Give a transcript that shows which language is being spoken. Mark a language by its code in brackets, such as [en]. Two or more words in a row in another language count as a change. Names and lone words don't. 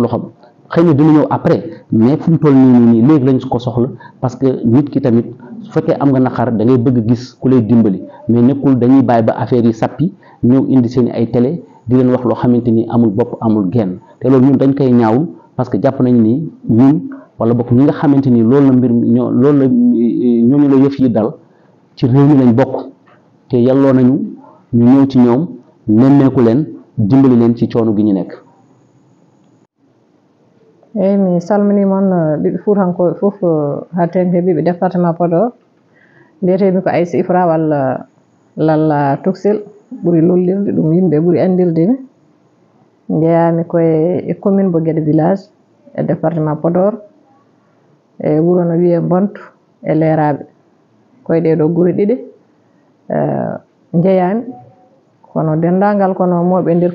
[wo] loxoom xëy na dina ñëw après mais fu mu toll nii léegi lañ ko soxla [fr] parce que [wo] nit ki tamit su fekkee am nga naqar da ngay bëgg gis ku lay dimbali mais nekkul dañuy bàyyi ba affaire yi sappi ñëw indi seen ay télé di leen wax loo xamante ni amul bopp amul genn te loolu ñun dañ koy ñaawul [fr] parce que [wo] jàpp nañ ni ñun wala bokk ñi nga xamante ni loolu la mbir mi loolu la ñooñu la yëf yi dal ci réew mi lañ bokk te yàlloo nañu ñu ñëw ci ñoom nemmeeku leen dimbali leen ci coono gi ñu nekk. [ff] eyi mi salmini moon ɓiɓɓe Fuutankoɓe fof ha tengti ɓiɓɓe département Podor mbiyetemi ko Aissa Ifra walla Lalla Tuksil ɓuuri lollirde ɗum yimɓe ɓuuri andirdemi jeeyami koye commune mo Guédé village e département Podor e wuuro no wiye Bonto e Leraɓe koye ɗeɗo guure ɗiɗi jeeyami kono dendagal kono mawɓe nder